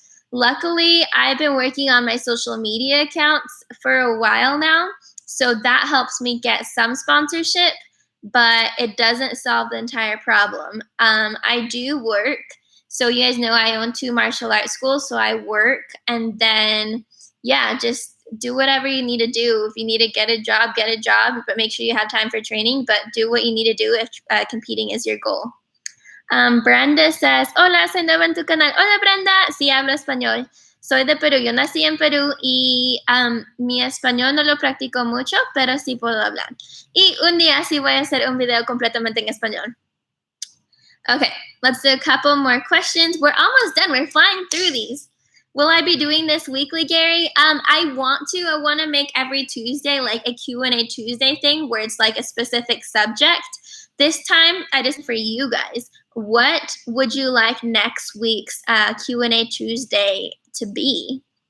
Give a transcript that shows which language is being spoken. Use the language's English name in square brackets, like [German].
[English] Luckily, I've been working on my social media accounts for a while now, so that helps me get some sponsorship, but it doesn't solve the entire problem. I do work, So you guys know I own 2 martial arts schools, so I work, and then, yeah, just do whatever you need to do. If you need to get a job, but make sure you have time for training, but do what you need to do if competing is your goal. Brenda says, [Spanish] hola, soy nueva en tu canal. Hola, Brenda. Sí, hablo español. Soy de Perú. Yo nací en Perú y mi español no lo practico mucho, pero sí puedo hablar. Y un día sí voy a hacer un video completamente en español. [English] Okay, let's do a couple more questions. We're almost done. We're flying through these. Will I be doing this weekly, Gary? I want to. I want to make every Tuesday like a Q&A Tuesday thing where it's like a specific subject. This time, I just for you guys. What would you like next week's Q&A Tuesday to be?